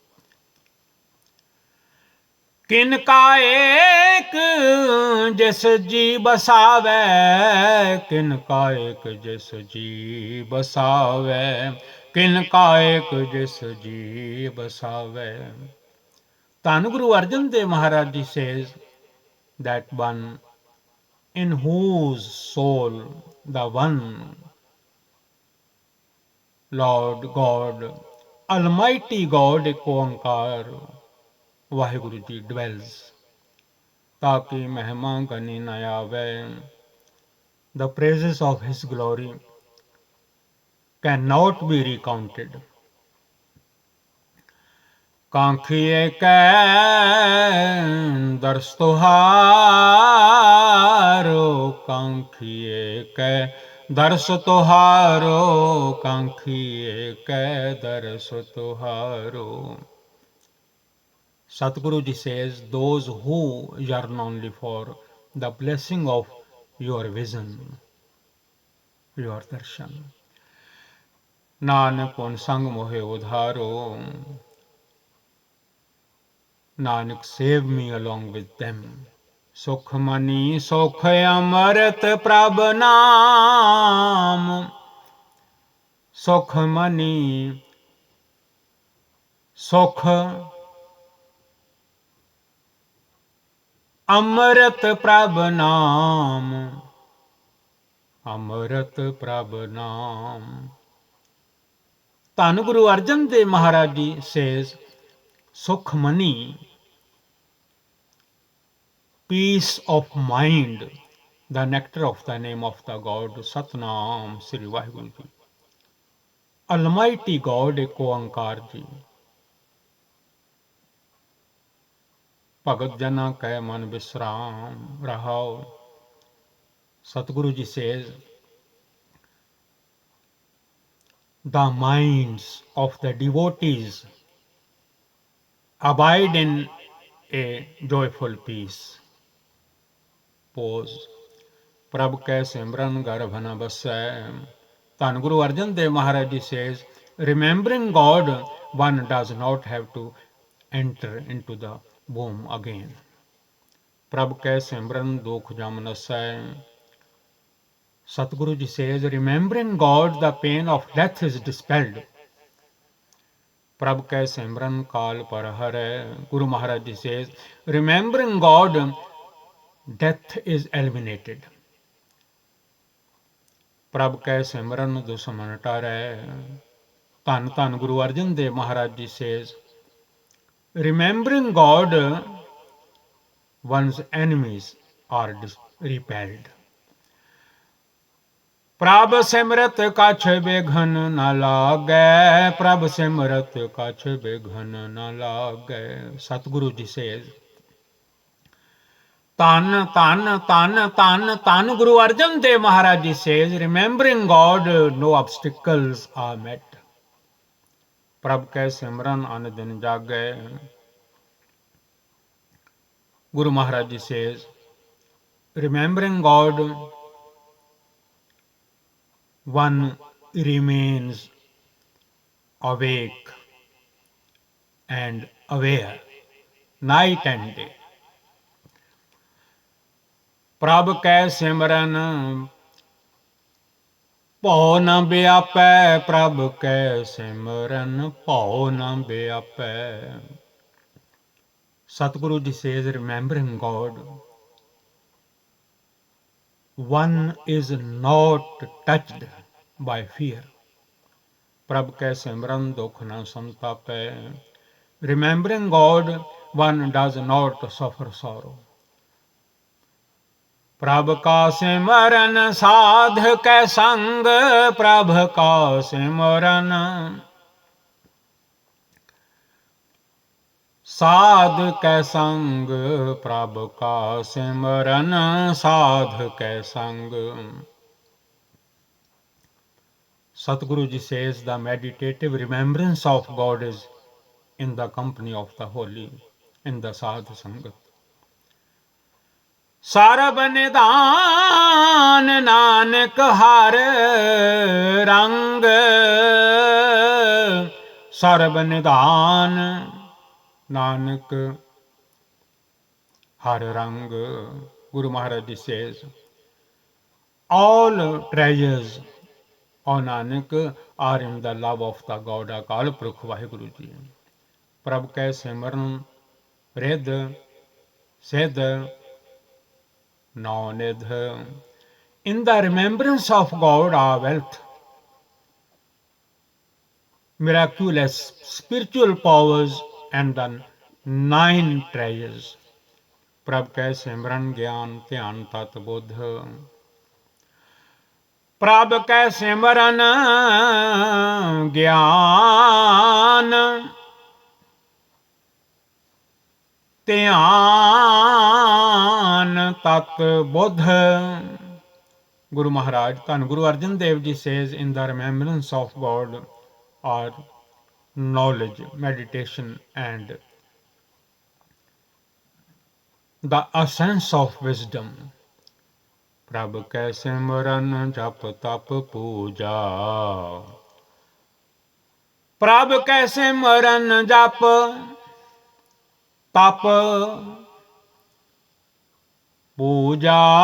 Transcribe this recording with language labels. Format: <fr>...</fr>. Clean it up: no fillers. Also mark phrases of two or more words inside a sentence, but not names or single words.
<pa>ਕਿਨਕਾ ਏਕ ਜਿਸੁ ਜੀਅ ਬਸਾਵੈ। ਕਿਨਕਾ ਏਕ ਜਿਸੁ ਜੀਅ ਬਸਾਵੈ। ਕਿਨਕਾ ਏਕ ਜਿਸੁ ਜੀਅ ਬਸਾਵੈ।</pa> <en>Tan Guru Arjan Dev Maharaj Ji says that one in whose soul the one Lord God, Almighty God, Ek Oankar Vaheguru Ji dwells,</en> <pa>ਤਾ ਕੀ ਮਹਿਮਾ ਗਨੀ ਨ ਆਵੈ।</pa> <en>The praises of His glory cannot be recounted.</en> <pa>ਕਾਂਖੀਏ ਕੈ ਦਰਸ ਤੁਹਾਰੋ। ਕਾਂਖੀਏ ਕੈ ਦਰਸ ਤੁਹਾਰੋ। ਕਾਂਖੀਏ ਕੈ ਦਰਸ ਤੁਹਾਰੋ।</pa> <en>Satguru Ji says, those who yearn only for the blessing of your vision, your darshan.</en> <pa>ਨਾਨਕ ਉਨ ਸੰਗਿ ਮੋਹਿ ਉਧਾਰੋ.</pa> <en>Nanak, save me along with them.</en> <pa>ਸੁਖਮਨੀ ਸੁਖ ਅੰਮ੍ਰਿਤ ਪ੍ਰਭ ਨਾਮੁ. ਸੁਖ ਮਨੀ ਸੁਖ ਅੰਮ੍ਰਿਤ ਪ੍ਰਭ ਨਾਮੁ, ਅੰਮ੍ਰਿਤ ਪ੍ਰਭ ਨਾਮੁ। ਧੰਨ ਗੁਰੂ ਅਰਜਨ ਦੇਵ ਮਹਾਰਾਜ ਜੀ</pa> <en>says, ਸੁਖਮਨੀ, peace of mind, the nectar of the name of the God, Satnam Sri Vaheguru Ji, Almighty God,</en> <pa>ਏਕ ਓਅੰਕਾਰ ਜੀ। ਭਗਤ ਜਨਾ ਕੈ ਮਨਿ ਬਿਸ੍ਰਾਮ ਰਹਾਉ।</pa> <en>Satguru ji says, the minds of the devotees abide in a joyful peace. Pause.</en> <pa>ਪ੍ਰਭ ਕੈ ਸਿਮਰਨਿ ਗਰਭਿ ਨ ਬਸੈ। ਧੰਨ ਗੁਰੂ ਅਰਜਨ ਦੇਵ ਮਹਾਰਾਜ ਜੀ</pa> <en>says, remembering God, one does not have to enter into the womb again.</en> <pa>ਪ੍ਰਭ ਕੈ ਸਿਮਰਨ ਦੁਖ ਜਮ ਨਸੈ।</pa> <en>Satguru ji says, remembering God, the pain of death is dispelled.</en> <pa>ਪ੍ਰਭ ਕੈ ਸਿਮਰਨਿ ਕਾਲੁ ਪਰ ਹਰੈ।</pa> <en>Guru Maharaj ji says, remembering God, death is eliminated.</en> <pa>ਪ੍ਰਭ ਕੈ ਸਿਮਰਨ ਦੁਸ਼ਮਨ ਟਰੈ। ਧੰਨ ਧੰਨ ਗੁਰੂ ਅਰਜਨ ਦੇਵ ਮਹਾਰਾਜ ਜੀ</pa> <en>says, remembering God, one's enemies are repelled.</en> <pa>ਪ੍ਰਭ ਸਿਮਰਤ ਕਛ ਬਿਘਨ ਨ ਲਾਗੈ, ਪ੍ਰਭ ਸਿਮਰਤ ਕਛ ਬਿਘਨ ਨ ਲਾਗੈ। ਸਤਿਗੁਰੂ ਜੀ</pa> <en>says,</en> <pa>ਧੰਨ ਧੰਨ ਧੰਨ ਧੰਨ ਧੰਨ ਗੁਰੂ ਅਰਜਨ ਦੇਵ ਮਹਾਰਾਜ ਜੀ</pa> <en>says, remembering God, no obstacles are met.</en> <pa>ਪ੍ਰਭ ਕੈ ਸਿਮਰਨ ਅਨ ਦਿਨ ਜਾਗੈ।</pa> <en>Guru Maharaj ji says, remembering God, one remains awake and aware night and day.</en> <pa>ਪ੍ਰਭ ਕੈ ਸਿਮਰਨ ਭਉ ਨ ਵਿਆਪੈ, ਪ੍ਰਭ ਕੈ ਸਿਮਰਨ ਭਉ ਨ ਵਿਆਪੈ।</pa> <en>Satguru ji says, remembering God, one is not touched by fear.</en> <pa>ਪ੍ਰਭ ਕੈ ਸਿਮਰਨ ਦੁਖ ਨ ਸੰਤਾਪੈ।</pa> <en>Remembering God, one does not suffer sorrow.</en> <pa>ਪ੍ਰਭ ਕਾ ਸਿਮਰਨ ਸਾਧ ਕੈ ਸੰਗ, ਪ੍ਰਭ ਕਾ ਸਿਮਰਨ ਸਾਧ ਕੈ ਸੰਗਿ, ਪ੍ਰਭ ਕਾ ਸਿਮਰਨੁ ਸਾਧ ਕੈ ਸੰਗਿ।</pa> <en>Satguru ji says, the meditative remembrance of God is in the company of the holy, in the</en> <pa>ਸਾਧੂ ਸੰਗਤ. ਸਰਬ ਨਿਧਾਨ ਨਾਨਕ ਹਰ ਰੰਗ, ਸਰਬ ਨਿਧਾਨ ਨਾਨਕ ਹਰ ਰੰਗ।</pa> <en>Guru Maharaj ji says, all treasures, O Nanak, are in the love of the God Akal Purkh Vaheguru Ji.</en> <pa>ਪ੍ਰਭ ਕੈ ਸਿਮਰਨ ਰਿਧ ਸਿਧ ਨੌ ਨਿਧ।</pa> <en>In the remembrance of God are wealth, miraculous spiritual powers, and the 9 treasures.</en> <pa>ਪ੍ਰਭ ਕੈ ਸਿਮਰਨ ਗਿਆਨ ਧਿਆਨ ਤਤ ਬੁੱਧ। ਪ੍ਰਭ ਕੈ ਸਿਮਰਨ ਗਿਆਨ ਧਿਆਨ ਤਤ ਬੁੱਧ।</pa> <en>Guru Maharaj, Dhan Guru Arjan Dev Ji says, in the remembrance of God are knowledge, meditation, and the essence of wisdom.</en> <pa>ਪ੍ਰਭ ਕੈ ਸਿਮਰਨ ਜਪ ਤਪ ਪੂਜਾ। ਪ੍ਰਭ ਕੈ ਸਿਮਰਨ ਜਪ ਤਪ ਪੂਜਾ।</pa>